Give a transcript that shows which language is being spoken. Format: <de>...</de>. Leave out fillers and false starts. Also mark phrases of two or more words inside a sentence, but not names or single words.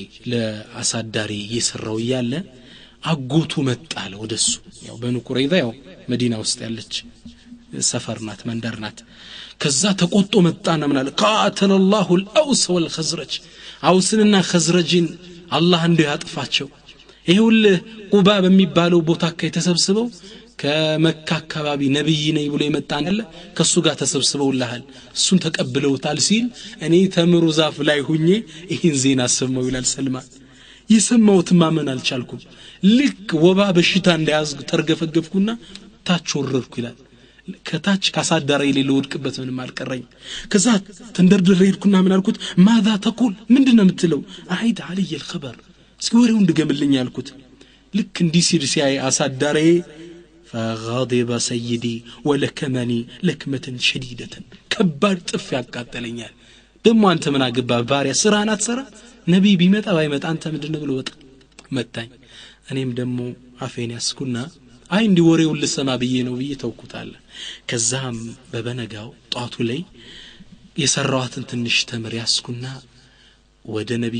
<am>ለአሳዳሪ እየሰራው ያለ አጎቱ መጣለ ወደሱ ያው በኑ ቁረይዛ ያው መዲና ውስጥ ያለች ሰፈር ናት መንደር ናት ከዛ ተቆጦ መጣና ምናለ</am> <ar>قاتل الله الأوس</ar> <am>والخزرج አውስንና ኸዝረጅን አላህ እንደው ያጥፋቸው ይሁን ቁባ በሚባለው ቦታ ከተሰብስበው ከመካ አካባቢ ነብይ ነኝ ብሎ የመጣን አለ ከሱ ጋር ተሰብስበውልሃል እሱን ተቀብለውታል ሲል እኔ ተምሩ ዛፍ ላይ ሁኜ ይህን ዜና ሰማው ይላል ሰልማን ይሰማውት ማመን አልቻልኩም ልክ ወባ በሽታ እንዳያዝግ ተርገፈገፍኩና ታች ወረድኩ ይላል ከታች ካሳዳራ ይሌ ለወድቅበት ምንም አልቀረኝ ከዛ ተንደርድሬ ሄድኩና ምን አልኩት</am> <ar>ماذا تقول</ar> <am>ምንድነው የምትለው</am> <ar>أعد علي الخبر</ar> <am>እስኪ ወሬው እንድገምልኝ አልኩት ልክ እንዲህ ሲል ሲያይ አሳዳራዬ</am> <ar>فغضب سيدي ولكمني لكمة شديدة كبار</ar> <am>ጥፍ ያቃጠለኛል ደሞ አንተ ምን አገባ ባሪያ ስራና ተሰራ ነብይ ቢመጣ ባይመጣ አንተ ምንድነው ብሎ ወጣ መታኝ እኔም ደሞ አፌን ያስኩና አይ እንዲ ወሬውን ልሰማ ብዬ ነው ብዬ ተውኩታል ከዛም በበነጋው ጧቱ ላይ የሰራዋትን ትንሽ ተምር ያስኩና ወደ ነብዩ</am>